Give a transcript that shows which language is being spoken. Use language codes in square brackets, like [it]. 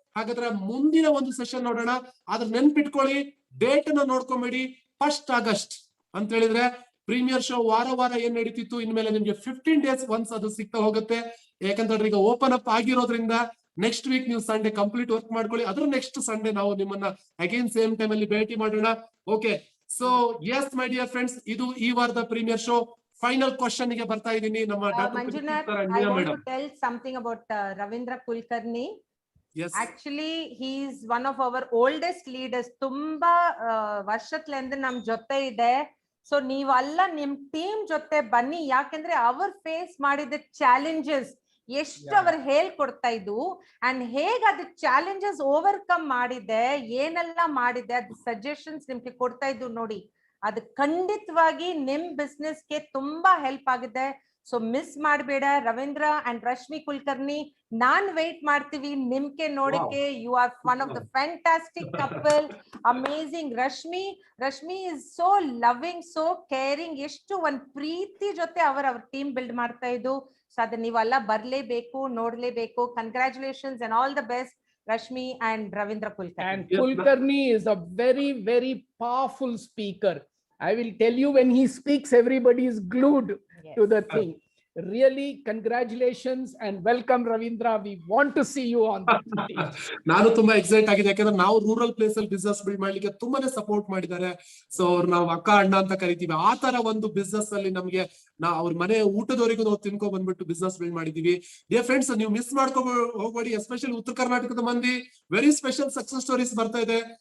[kn] ಹಾಗಾದ್ರೆ ಮುಂದಿನ ಒಂದು ಸೆಷನ್ ನೋಡೋಣ. ಆದ್ರೆ ನೆನ್ಪಿಟ್ಕೊಳ್ಳಿ, ಡೇಟ್ ಅನ್ನ ನೋಡ್ಕೊಂಬೇಡಿ, 1 ಆಗಸ್ಟ್ ಅಂತ ಹೇಳಿದ್ರೆ ಪ್ರೀಮಿಯರ್ ಶೋ ವಾರ ಏನ್ ನಡೀತಿತ್ತು, ಇನ್ಮೇಲೆ ನಿಮ್ಗೆ 15 days ಒನ್ಸ್ ಅದು ಸಿಗ್ತಾ ಹೋಗುತ್ತೆ. ಯಾಕಂತಂದ್ರೆ ಈಗ ಓಪನ್ ಅಪ್ ಆಗಿರೋದ್ರಿಂದ ನೆಕ್ಸ್ಟ್ ವೀಕ್ ನೀವು ಸಂಡೇ ಕಂಪ್ಲೀಟ್ ವರ್ಕ್ ಮಾಡ್ಕೊಳ್ಳಿ. ಅದ್ರ ನೆಕ್ಸ್ಟ್ ಸಂಡೇ ನಾವು ನಿಮ್ಮನ್ನ ಅಗೇನ್ ಸೇಮ್ ಟೈಮ್ ಅಲ್ಲಿ ಭೇಟಿ ಮಾಡೋಣ. Okay, [en] so as my dear friends, [kn] ಇದು ಈ ವಾರದ ಪ್ರೀಮಿಯರ್ ಶೋ. ಫೈನಲ್ ಕ್ವಶನ್ ಗೆ ಬರ್ತಾ ಇದ್ದೀನಿ. ನಮ್ಮ [en] Manjunath, I want to tell something about Ravindra Kulkarni. Actually, he is one of our oldest leaders. [kn] ತುಂಬಾ ವರ್ಷದಿಂದ ನಮ್ ಜೊತೆ ಇದೆ. ಸೊ ನೀವೆಲ್ಲ ನಿಮ್ ಟೀಮ್ ಜೊತೆ ಬನ್ನಿ, ಯಾಕಂದ್ರೆ ಅವ್ರ ಫೇಸ್ ಮಾಡಿದ ಚಾಲೆಂಜಸ್ ಎಷ್ಟು ಅವ್ರು ಹೇಳ್ಕೊಡ್ತಾ ಇದ್ದು ಅಂಡ್ ಹೇಗ್ ಅದ್ ಚಾಲೆಂಜಸ್ ಓವರ್ಕಮ್ ಮಾಡಿದೆ, ಏನೆಲ್ಲ ಮಾಡಿದೆ, ಅದ್ ಸಜೆಷನ್ಸ್ ನಿಮ್ಗೆ ಕೊಡ್ತಾ ಇದ್ದು ನೋಡಿ. ಅದು ಖಂಡಿತವಾಗಿ ನಿಮ್ ಬಿಸ್ನೆಸ್ಗೆ ತುಂಬಾ ಹೆಲ್ಪ್ ಆಗಿದೆ. ಸೊ ಮಿಸ್ ಮಾಡಬೇಡ. Ravindra and Rashmi Kulkarni, non wait ಮಾಡ್ತೀವಿ ನಿಮ್ಗೆ ನೋಡಕ್ಕೆ. [en] You are one of the fantastic couple, amazing. [kn] Rashmi [en] is so loving, so caring, [kn] ಎಷ್ಟು ಒಂದ್ ಪ್ರೀತಿ ಜೊತೆ ಅವ್ರ ಟೀಮ್ ಬಿಲ್ಡ್ ಮಾಡ್ತಾ ಇದ್ದು. ಸೊ ಅದನ್ನ ನೀವೆಲ್ಲ ಬರ್ಲೇಬೇಕು, ನೋಡ್ಲೇಬೇಕು. [en] congratulations and all the best, [kn] Rashmi and Ravindra Kulkarni. [en] And Kulkarni is a very, very powerful speaker. I will tell you, when he speaks, everybody is glued to the thing. Really, congratulations and welcome, Ravindra. We want to see you on the stage. [kn] ನಾನು ತುಂಬಾ excite ಆಗಿದೆ, ಯಾಕಂದ್ರೆ ನಾವು rural place ಅಲ್ಲಿ business build ಮಾಡ್ಲಿಕ್ಕೆ ತುಂಬಾನೇ support ಮಾಡಿದ್ದಾರೆ. So ಅವ್ರು ನಾವು ಅಕ್ಕ ಅಣ್ಣ ಅಂತ ಕರಿತೀವಿ. ಆ ತರ ಒಂದು ಬಿಸ್ನೆಸ್ ಅಲ್ಲಿ ನಮ್ಗೆ ಅವ್ರ ಮನೆ ಊಟದವರೆಗೂ ನಾವು ತಿನ್ಕೊ ಬಂದ್ಬಿಟ್ಟು ಬಿಸ್ನೆಸ್ ಬಿಲ್ಡ್ ಮಾಡಿದೀವಿ. ಡಿಯರ್ ಫ್ರೆಂಡ್ಸ್, ನೀವು ಮಿಸ್ ಮಾಡ್ಕೊ ಹೋಗ್ಬೇಡಿ. ಎಸ್ಪೆಷಲಿ ಉತ್ತರ ಕರ್ನಾಟಕದ ಮಂದಿ ವೆರಿ ಸ್ಪೆಷಲ್ ಸಕ್ಸಸ್ ಸ್ಟೋರೀಸ್ ಬರ್ತಾ ಇದೆ.